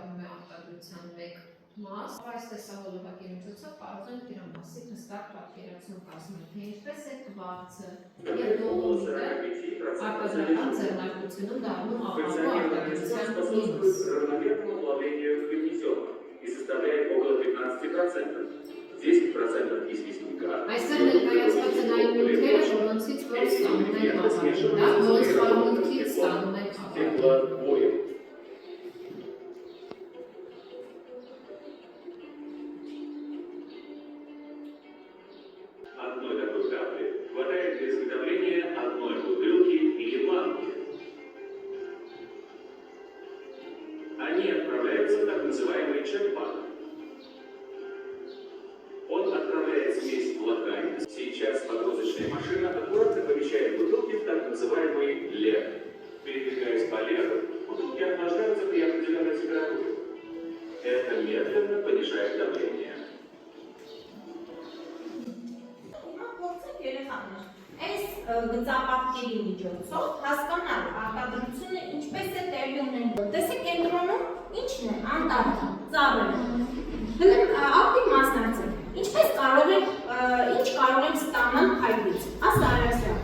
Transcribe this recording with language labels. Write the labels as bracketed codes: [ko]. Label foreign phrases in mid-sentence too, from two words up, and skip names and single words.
[hy] է արտադրության մեկ մաս, այս տեսահոլովակի միջոցով կարող ենք դրա մասին հստակ պատկերացում կազմել, թե ինչպես է քվարցը և դոլոմիտը արտադրական ձեռնարկությունում դառնում ապահով արտադրության Այստեղ ներկայացված են այն նյութերը, որոնցից որ ստանում են ապակին, որոնց խարմունքից ստանում են ապակին։ [ru] Одной такой капли хватает для изготовления одной бутылки или банки. Они отправляются в так называемый чек-банк. Он отправляет смесь в локаль. Сейчас погрузочная машина аккуратно помещает бутылки в так называемый лер. Передвигаясь по леру, бутылки охлаждаются при определенной температуре. Это медленно понижает давление. [hy] Այս գծապատկերի միջոցով հասկանալ արտադրությունը ինչպես է տեղի ունենում։ Տեսեք կենտրոնում ինչն է, անտառը, ծառերը։ Ակտիվ մասնակցեք։ Ինչպես կարող եք ստանալ փայտից։ Ասա Արասյան։